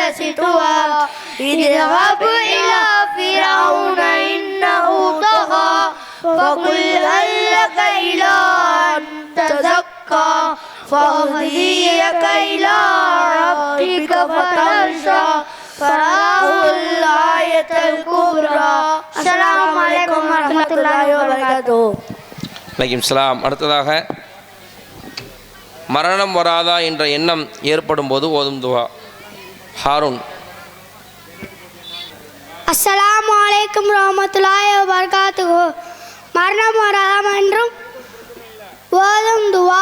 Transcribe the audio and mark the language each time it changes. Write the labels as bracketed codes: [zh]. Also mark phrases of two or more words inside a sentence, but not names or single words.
[ar] طوى اذهب إلى فرعون إنه طغى فقل هل لك إلى أن تزكى فأهديك إلى ربك فتخشى فراه الآية الكبرى السلام عليكم ورحمة الله وبركاته. وعليكم السلام. [ta] அடுத்ததாக மரணம் வராதா என்ற எண்ணம் ஏற்படும் போது ஓதும் துவா. ஹாரூன். [ar] السلام عليكم ورحمة الله وبركاته. [ta] மரணம் வராதாம் என்றும் ஓதும் துவா.